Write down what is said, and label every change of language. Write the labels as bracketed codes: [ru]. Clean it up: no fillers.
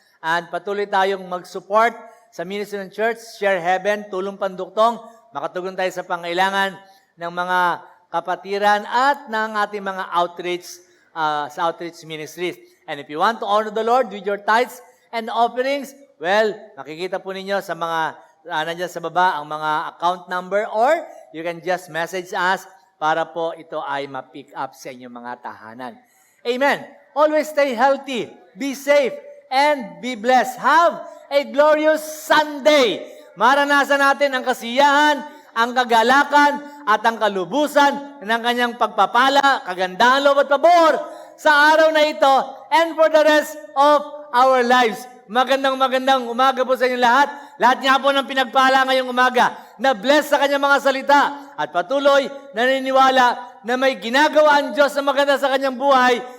[tl] And patuloy tayong mag-support sa ministry ng church, Share Heaven, Tulong Panduktong, makatugon tayo sa pangailangan ng mga kapatiran at ng ating mga outreach sa outreach ministries. [en] And if you want to honor the Lord with your tithes and offerings, well, [tl] makikita po ninyo sa mga nandiyan sa baba ang mga account number [en] or you can just message us [tl] para po ito ay ma-pick up sa inyong mga tahanan. [en] Amen. Always stay healthy, be safe, and be blessed. Have a glorious Sunday. [tl] Maranasan natin ang kasiyahan, ang kagalakan, at ang kalubusan ng kanyang pagpapala, kagandahan, loob at pabor sa araw na ito [en] and for the rest of our lives. [tl] Magandang umaga po sa inyo lahat. Lahat niya po ng pinagpala ngayong umaga na bless sa kanyang mga salita at patuloy naniniwala na may ginagawa ang Diyos na maganda sa kanyang buhay.